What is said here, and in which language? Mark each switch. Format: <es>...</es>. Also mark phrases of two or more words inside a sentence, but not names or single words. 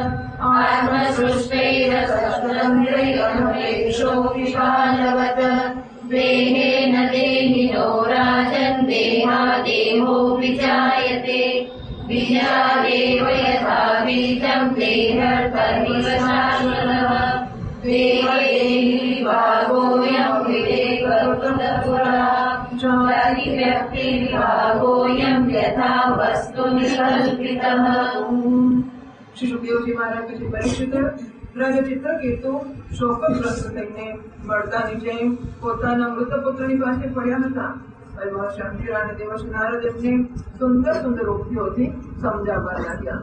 <sa>आत्मसृष्टैरसतन्त्रैरनुपेक्षोऽपि बालवत् देहेन देहिनो राजन् देहादेहो विजायते बीजादेव यथा बीजं देहर्तरिव शाश्वतः देहदेहिविभागोऽयं विवेककृतपुरा व्यक्तिविभागोऽयं यथा वस्तुनिकल्पितः।</sa> <gu>શ્રી સુખદેવજી મહારાજ પરીક્ષિત રાજા ચિત્રકેતુ શોકગ્રસ્ત થઈને બળતાની જેમ પોતાના મૃત પુત્રની પાસે પડ્યા હતા. મહર્ષિ અંગિરા અને દેવર્ષિ નારદ એમને સુંદર સુંદર ઉક્તિઓથી સમજાવવા લાગ્યા.</gu>